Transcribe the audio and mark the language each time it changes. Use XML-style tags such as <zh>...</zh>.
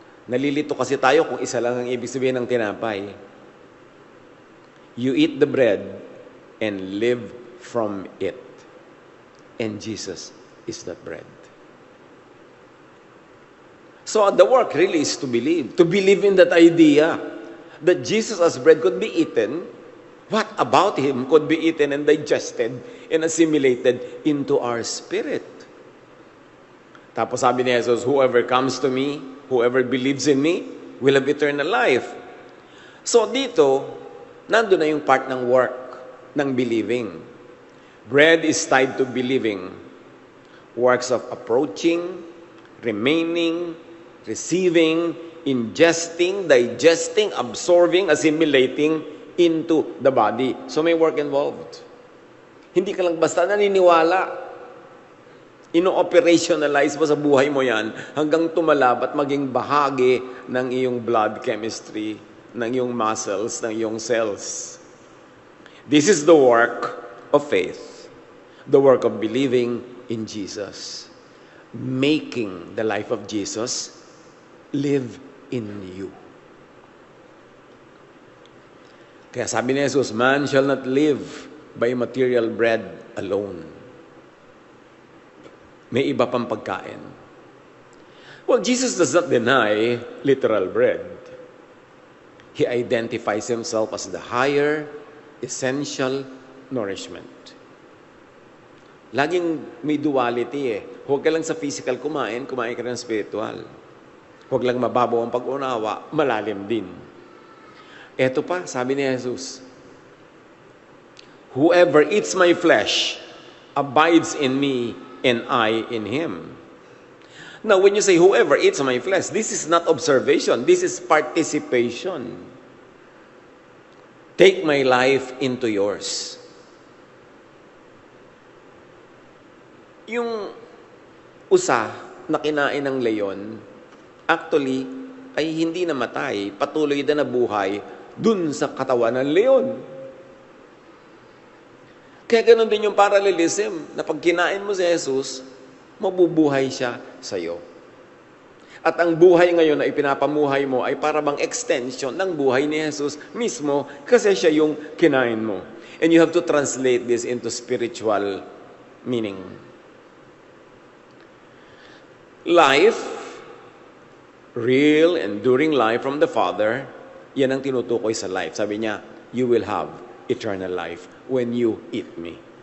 <tl>Nalilito kasi tayo kung isa lang ang ibig sabihin ng tinapay.</tl> <en>You eat the bread and live from it. And Jesus is that bread. So the work really is to believe. To believe in that idea that Jesus as bread could be eaten. What about Him could be eaten and digested and assimilated into our spirit?</en> <tl>Tapos sabi ni Jesus,</tl> <en>whoever comes to me, whoever believes in me, will have eternal life.</en> <tl>So dito, nandun na yung part ng work, ng believing.</tl> <en>Bread is tied to believing. Works of approaching, remaining, receiving, ingesting, digesting, absorbing, assimilating into the body.</en> <tl>So may</tl> <en>work involved.</en> <tl>Hindi ka lang basta naniniwala. Ino-operationalize mo sa buhay mo yan hanggang tumalab at maging bahagi ng iyong</tl> <en>blood chemistry,</en> <tl>ng iyong muscles, ng iyong cells.</tl> <en>This is the work of faith, the work of believing in Jesus, making the life of Jesus live in you.</en> <tl>Kaya sabi ni Jesus,</tl> <en>man shall not live by material bread alone.</en> <tl>May iba pang pagkain.</tl> <en>Well, Jesus does not deny literal bread. He identifies Himself as the higher, essential nourishment.</en> <tl>Laging may duality eh. Huwag ka lang sa physical kumain ka ng spiritual. Huwag lang mababaw ang pag-unawa, malalim din. Eto pa, sabi ni Jesus,</tl> <en>whoever eats my flesh abides in me, and I in him. Now, when you say, whoever eats my flesh, this is not observation. This is participation. Take my life into yours.</en> <tl>Yung usa na kinain ng leon, actually, ay hindi namatay. Patuloy na nabuhay dun sa katawan ng leon. Kaya ganun din yung parallelism, na pag kinain mo si Jesus, mabubuhay siya sa iyo. At ang buhay ngayon na ipinapamuhay mo ay para bang extension ng buhay ni Jesus mismo kasi siya yung kinain mo.</tl> <en>And you have to translate this into spiritual meaning. Life, real, enduring life from the Father,</en> <tl>yan ang tinutukoy sa</tl> <en>life.</en> <tl>Sabi niya,</tl> <en>you will have eternal life when you eat me.</en>